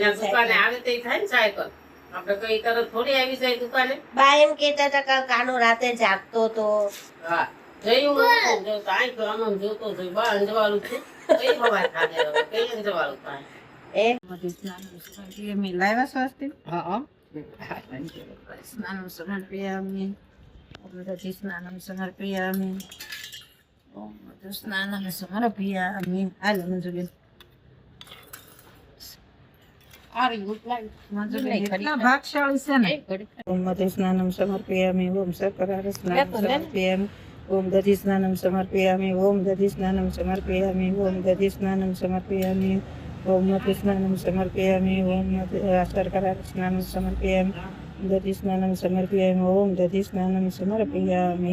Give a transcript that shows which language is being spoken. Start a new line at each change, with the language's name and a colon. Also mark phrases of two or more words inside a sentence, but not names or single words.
Gujarati: ત્યાં દુકાને આવે તે થાય ને સાયકલ. આપણે કઈ તરત થોડી આવી જાય દુકાને. બા એમ કહેતા હતા કે કાનો રાતે જાગતો તો. હા, જયું જો કાંઈ તો આમ જોતો જોઈ બા અંજવાળું છે. કઈ ખબર થાને હવે કઈ અંજવાળું થાય. એ
Marathi: मी लाईव्ह असते
Gujarati: હા
Sanskrit: स्नानं समर्पयामि स्नानं समर्पयामि स्नानं समर्पयामि आलं मंजुबेन
Gujarati: કેટલા ભાગશાળી છે ને.
Sanskrit: ओम मधु स्नानम् समर्पयामि ओम सकरार स्नानम् समर्पयामि ओम दधि स्नानम् समर्पयामि ओम दधि स्नानम् समर्पयामि ओम दधि स्नानम् समर्पयामि ओम मधु स्नानम् समर्पयामि ओम सकरार स्नानम् समर्पयामि दधि स्नानम् समर्पयामि ओम दधि स्नानम् समर्पयामि.